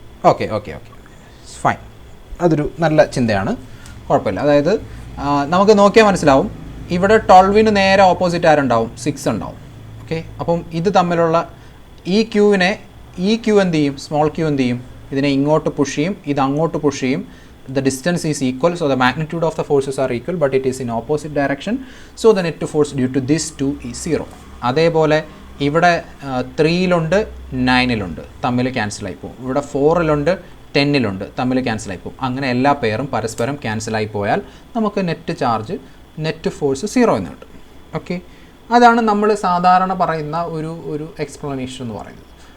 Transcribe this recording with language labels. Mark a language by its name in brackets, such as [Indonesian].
[Malayalam] Okay okay okay fine, അതൊരു നല്ല ചിന്തയാണ്, കുഴപ്പമില്ല. അതായത് നമുക്ക് നോക്കിയാൽ മനസ്സിലാവും, ഇവിടെ 12-ന് നേരെ ഓപ്പോസിറ്റ് ആരുണ്ടാവും, 6 ഉണ്ടാവും. ഓക്കെ, അപ്പം ഇത് തമ്മിലുള്ള ഈ ക്യൂവിനെ, ഈ ക്യൂ എന്ത് ചെയ്യും, സ്മോൾ ക്യൂ എന്ത് ചെയ്യും, ഇതിനെ ഇങ്ങോട്ട് പുഷ് ചെയ്യും, ഇത് അങ്ങോട്ട് പുഷ് ചെയ്യും. [English] The distance is equal, so the magnitude of the forces are equal, but it is in opposite direction. So the net force due to this 2 is 0. [Malayalam] അതേപോലെ ഇവിടെ 3-ലുണ്ട് 9-ലുണ്ട് തമ്മിൽ ക്യാൻസലായി പോകും. ഇവിടെ 4-ലുണ്ട് 10-ലുണ്ട് തമ്മിൽ ക്യാൻസലായി പോകും. അങ്ങനെ എല്ലാ പെയറും പരസ്പരം ക്യാൻസലായി പോയാൽ നമുക്ക് നെറ്റ് ഫോഴ്സ് 0 എന്ന് കിട്ടും. ഓക്കെ, അതാണ് നമ്മൾ സാധാരണ പറയുന്ന ഒരു എക്സ്പ്ലനേഷൻ എന്ന് പറയുന്നത്.